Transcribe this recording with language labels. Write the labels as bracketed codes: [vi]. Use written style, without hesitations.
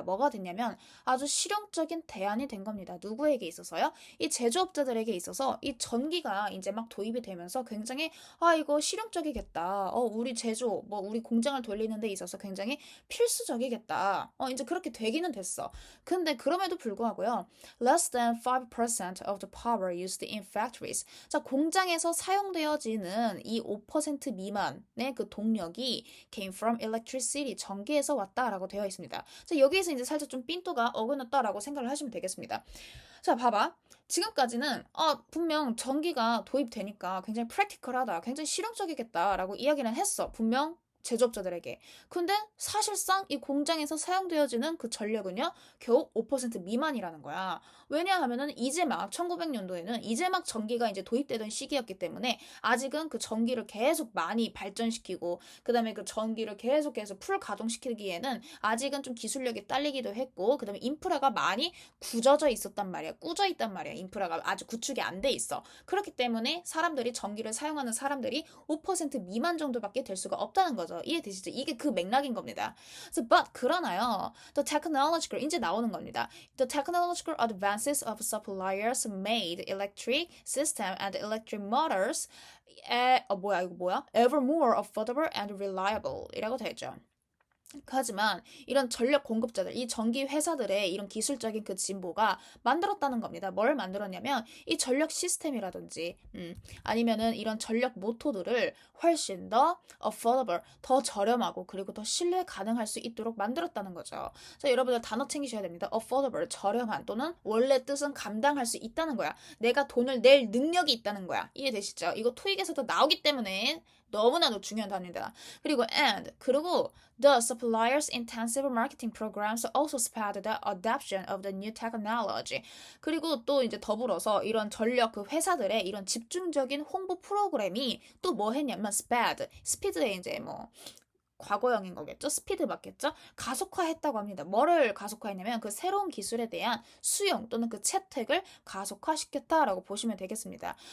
[ko] 뭐가 됐냐면 아주 실용적인 대안이 된 겁니다. 누구에게 있어서요? 이 제조업자들에게 있어서 이 전기가 이제 막 도입이 되면서 굉장히 이거 실용적이겠다. 우리 제조, 뭐 우리 공장을 돌리는 데 있어서 굉장히 필수적이겠다. 이제 그렇게 되기는 됐어. 근데 그럼에도 불구하고요. [en] Less than 5% of the power used in factories. [ko] 자, 공장에서 사용되어지는 이 5% 미만의 그 동력이 [en] came from electricity. [ko] 전기에서 왔다라고 되어 있습니다. 자, 여기에서 이제 살짝 좀 삔또가 어긋났다라고 생각을 하시면 되겠습니다. 자, 봐봐. 지금까지는 분명 전기가 도입되니까 굉장히 프랙티컬하다, 굉장히 실용적이겠다라고 이야기는 했어. 분명 제조업자들에게. 근데 사실상 이 공장에서 사용되어지는 그 전력은요, 겨우 5% 미만이라는 거야. 왜냐하면은 이제 막 1900년도에는 이제 막 전기가 이제 도입되던 시기였기 때문에 아직은 그 전기를 계속 많이 발전시키고 그다음에 그 전기를 계속해서 풀 가동시키기에는 아직은 좀 기술력이 딸리기도 했고 그다음에 인프라가 많이 굳어져 있었단 말이야. 꾸져 있단 말이야. 인프라가 아주 구축이 안 돼 있어. 그렇기 때문에 사람들이 전기를 사용하는 사람들이 5% 미만 정도밖에 될 수가 없다는 거죠. 이해되시죠? 이게 그 맥락인 겁니다. So, but 그러나요. [en] The technological [ko] 이제 나오는 겁니다. [en] The technological advances of suppliers made electric system and electric motors [ko] 이거 뭐야? [en] Ever more affordable and reliable [ko] 이라고 되죠. 하지만 이런 전력 공급자들, 이 전기 회사들의 이런 기술적인 그 진보가 만들었다는 겁니다. 뭘 만들었냐면 이 전력 시스템이라든지 아니면은 이런 전력 모토들을 훨씬 더 affordable, 더 저렴하고 그리고 더 신뢰 가능할 수 있도록 만들었다는 거죠. 자, 여러분들 단어 챙기셔야 됩니다. affordable, 저렴한 또는 원래 뜻은 감당할 수 있다는 거야. 내가 돈을 낼 능력이 있다는 거야. 이해되시죠? 이거 토익에서도 나오기 때문에 너무나도 중요한 단어입니다. [en] 그리고 the suppliers' intensive marketing programs also spurred the adoption of the new technology. [ko] 그리고 또 이제 더불어서 이런 전력 그 회사들의 이런 집중적인 홍보 프로그램이 또 뭐 했냐면 스피드에 이제 뭐 과거형인 거겠죠? 스피드 맞겠죠? 가속화했다고 합니다. 뭐를 가속화했냐면 그 새로운 기술에 대한 수용 또는 그 채택을 가속화시켰다라고 보시면 되겠습니다.